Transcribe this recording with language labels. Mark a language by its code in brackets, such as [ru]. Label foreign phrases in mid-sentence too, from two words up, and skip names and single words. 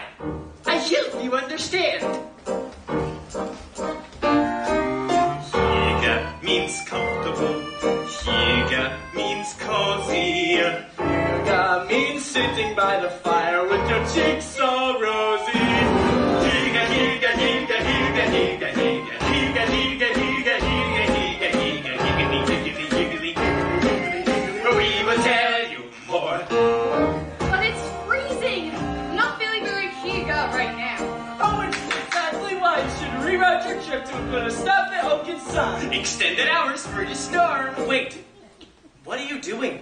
[en] I hope you understand. Huga means comfortable. Huga means cozy. Huga means sitting by the fire. there with your cheeks all rosy. Higa, higa, higa, higa, higa, higa, higa, higa, higa, higa, higa, higa, higgity, higgity, higgity, higgity. We will tell you more. But it's freezing. I'm not feeling very higa right now. Oh, it's exactly why you should reroute your trip to a bit of stuff at Oaken Sun. Extended hours for your storm. Wait, what are you doing?